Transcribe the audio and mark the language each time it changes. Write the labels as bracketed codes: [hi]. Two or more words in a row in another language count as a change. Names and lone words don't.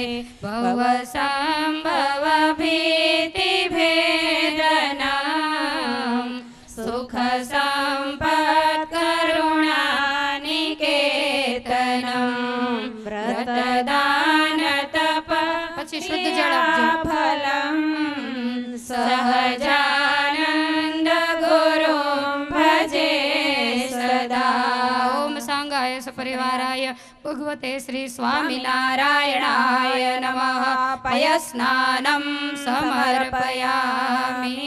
[sa] भवसम्भवभीतिभेदनं सुखसम्पत्करुणानिकेतनं व्रतदानतप [gu] પછી શુદ્ધ જળ આપજો. [sa] फलं सहजानंद गुरुं भजे सदा। ओम सांगाय सपरिवाराय भगवते श्री स्वामिनारायणाय नमः। पयस्नानं समर्पयामि।